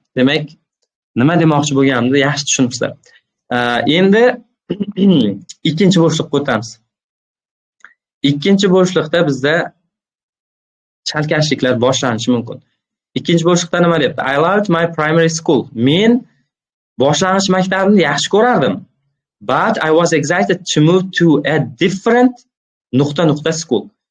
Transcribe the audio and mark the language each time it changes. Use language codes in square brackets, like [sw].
[uz] Demak, nima demoqchi bo'lganimni yaxshi tushunibsizlar. Endi ikkinchi bo'shliqqa o'tamiz. Ikkinchi bo'shliqda bizda chalkashliklar boshlanishi mumkin. Ikkinchi bo'shliqda nima deyapti? [en] I loved my primary school. [uz] Men boshlang'ich maktabimni yaxshi ko'rardim. [en] But I was excited to move to a different school.